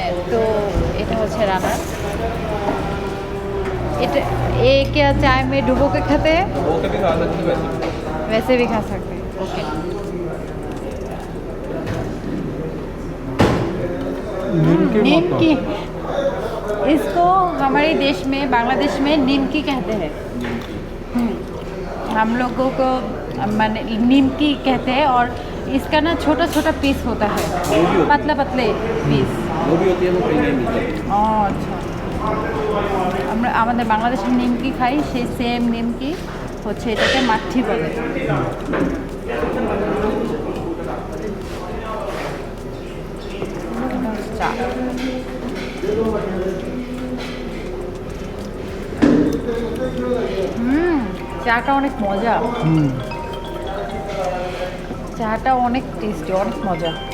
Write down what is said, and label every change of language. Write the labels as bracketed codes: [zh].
[bn] तो এটা হচ্ছে রান্না। [hi] এটা ये क्या चाय में डुबो के खाते हैं? वो कभी खा सकते हैं वैसे भी खा सकते हैं। ओके, निमकी, इसको हमारे देश में, बांग्लादेश में निमकी कहते हैं। हम लोगों को माने निमकी कहते हैं, और इसका ना छोटा छोटा पीस होता है, पतला पतले पीस। वो भी होती है, वो कहीं नहीं मिलती। [bn] আচ্ছা, আমরা আমাদের বাংলাদেশের নিমকি খাই, সেই সেম নিমকি হচ্ছে এটাকে মাঠি বলে। চা, চাটা অনেক মজা, চাটা অনেক টেস্টি, অনেক মজা।